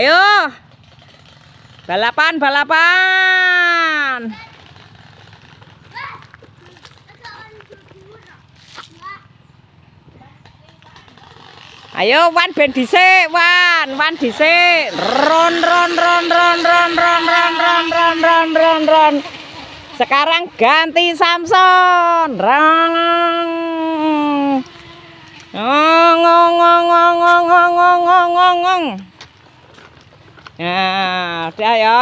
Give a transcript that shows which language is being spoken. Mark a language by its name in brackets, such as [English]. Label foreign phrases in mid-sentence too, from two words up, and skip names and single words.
[Indonesian] Ayo. Balapan, balapan. [Javanese] Ayo Wan ben dhisik, Wan dhisik. Ron ron ron ron ron ron ron ron ron ron ron ron. [Indonesian] Sekarang ganti Samson. Rang. Ngong ngong ngong ngong ngong ngong ngong ngong ngong. Nah, udah ya.